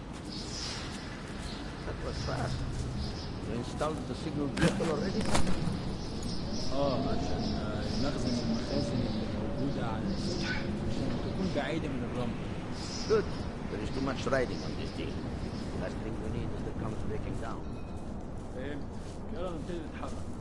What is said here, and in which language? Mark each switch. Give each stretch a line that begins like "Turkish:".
English: fast. You installed the signal booster already?
Arabic: عشان المخزن المخازن اللي موجودة على السطح عشان تكون بعيدة من الرمل.
English: Good. There is too much riding on this deal. Last thing we need is the comet breaking down.
Arabic: فهمت. يلا نبتدي نتحرك.